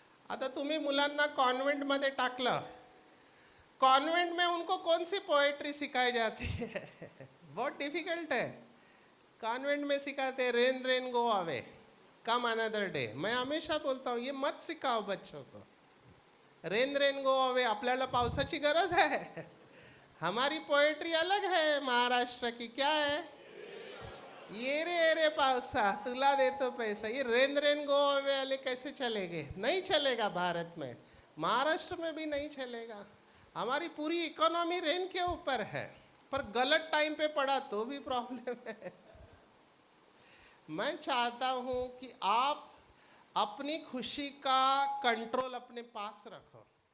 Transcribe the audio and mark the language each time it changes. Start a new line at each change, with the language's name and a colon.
Marathi: आता तुम्ही मुलांना कॉन्वेंट मध्ये टाकलं,
Hindi: कॉन्वेंट में उनको कौन सी पोएट्री सिखाई जाती है? बहुत डिफिकल्ट है। कॉन्वेंट में सिखाते
English: Rain rain go away, come another day.
Hindi: मैं हमेशा बोलता हूँ ये मत सिखाओ बच्चों को।
English: rain rain go away,
Marathi: आपल्याला पावसाची गरज है।
Hindi: हमारी पोएट्री अलग है महाराष्ट्र की। क्या है?
Marathi: ये रे पावसा तुला देतो पैसा।
Hindi: ये रेन रेन गो अवे वाले कैसे चलेंगे? नहीं चलेगा भारत में, महाराष्ट्र में भी नहीं चलेगा। हमारी पूरी इकोनॉमी रेन के ऊपर है, पर गलत टाइम पे पड़ा तो भी प्रॉब्लम है। मैं चाहता हूं कि आप अपनी खुशी का कंट्रोल अपने पास रखो।